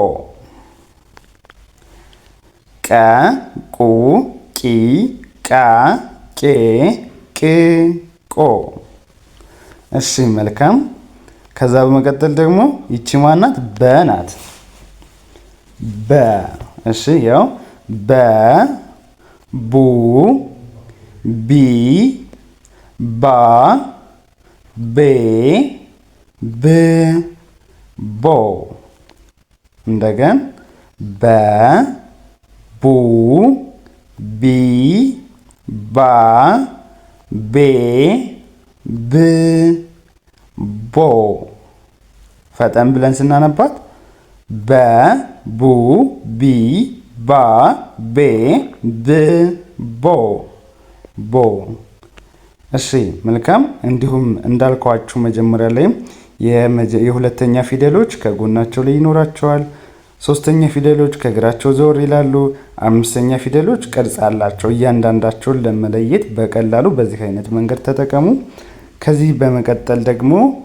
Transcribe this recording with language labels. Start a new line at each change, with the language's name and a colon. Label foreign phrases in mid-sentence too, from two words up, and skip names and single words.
Amharic: ቀ ቁ ቂ ቃ ቄ ቅ ቆ። እሺ መልካም። ከዛ በመቀጠል ደግሞ ይቺ ማናት? በ ናት። በ። እሺ ያው በ ቡ ቢ ባ ቤ ብ ቦ። እንደገን በ ቡ ቢ ባ ቤ ብ ቦ። ፈጠን ብለን ስናነባት በ ቡ ቢ ባ ቤ ብ ቦ ቦ። እሺ መልካም። እንዲሁም እንዳልኳችሁ መጀመሪያ ላይም የሁለተኛ ፊደሎች ከጎናቸው ላይ ይኖራቸዋል። ሶስተኛ ፊደሎች ከእግራቸው ዘወር ይላሉ። አምስተኛ ፊደሎች ቅርጽ አላቸው። እያንዳንዳቸውን ለመለየት በቀላሉ በዚህ አይነት መንገድ ተጠቀሙ። ከዚህ በመቀጠል ደግሞ